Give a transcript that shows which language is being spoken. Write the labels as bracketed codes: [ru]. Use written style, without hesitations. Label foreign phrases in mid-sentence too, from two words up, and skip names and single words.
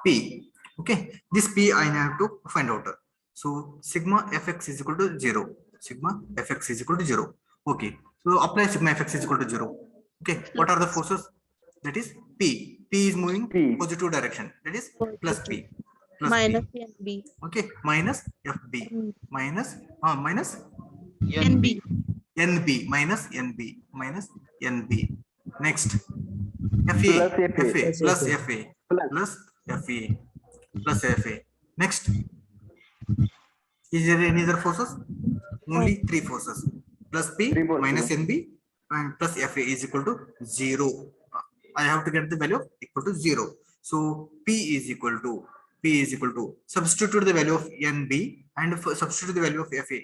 [en] Okay, this P I have to find out. So sigma fx is equal to 0. Sigma fx is equal to 0. Okay, so apply sigma fx is equal to 0. Okay, what are the forces? That is P. P is moving P. positive direction. That is plus P. Plus Minus P. NB. Okay, minus FB. Minus NB. NB minus NB minus NB. Next, Plus FA FA. plus FA Plus. plus FA plus FA. Next, is there any other forces? Only 3 forces. Plus P 3 forces. minus NB and plus FA is equal to 0. I have to get the value of equal to 0. So P is equal to substitute the value of NB and substitute the value of FA.